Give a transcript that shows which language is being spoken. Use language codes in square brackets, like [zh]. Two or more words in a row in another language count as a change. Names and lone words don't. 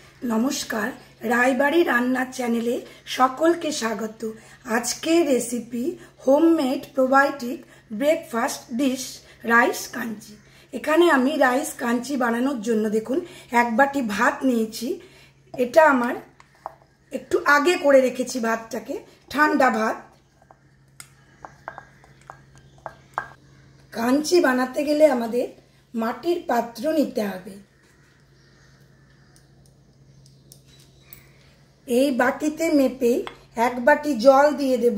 [bn] নমস্কার রায়বাড়ি রান্না চ্যানেলে সকলকে স্বাগত। আজকে রেসিপি [en] homemade probiotic breakfast dish rice [bn] কাঞ্চি। এখানে আমি রাইস কাঞ্চি বানানোর জন্য দেখুন এক বাটি ভাত নিয়েছি। এটা আমার একটু আগে করে রেখেছি ভাতটাকে, ঠান্ডা ভাত। কাঞ্চি বানাতে গেলে আমাদের মাটির পাত্র নিতে হবে। এই বাটিতে মেপে এক বাটি জল দিয়ে দেব।